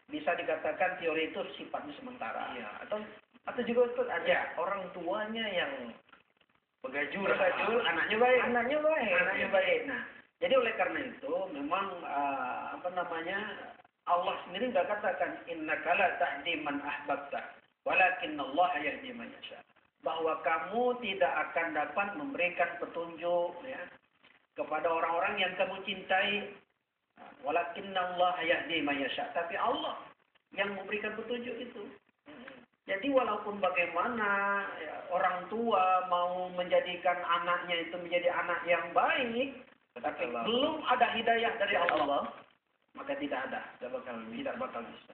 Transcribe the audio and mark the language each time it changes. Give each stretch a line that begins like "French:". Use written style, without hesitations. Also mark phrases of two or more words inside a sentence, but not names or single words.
Indonesian: bisa dikatakan teori itu sifatnya sementara. Iya, atau juga Ustaz ada Ya. orang tuanya yang begajul, Anaknya baik. anaknya baik. Anaknya baik. Nah, jadi oleh karena itu memang Allah sendiri nggak katakan
Arabic: إنك لا تهدي من أحببت ولكن الله يهدي من يشاء.
Indonesian: Bahwa kamu tidak akan dapat memberikan petunjuk ya kepada orang-orang yang kamu cintai,
Arabic: ولكن الله يهدي من يشاء.
Indonesian: Tapi Allah yang memberikan petunjuk itu. Jadi walaupun bagaimana ya, orang tua mau menjadikan anaknya itu menjadi anak yang baik, tapi belum ada hidayah dari Allah, maka tidak bakal bisa.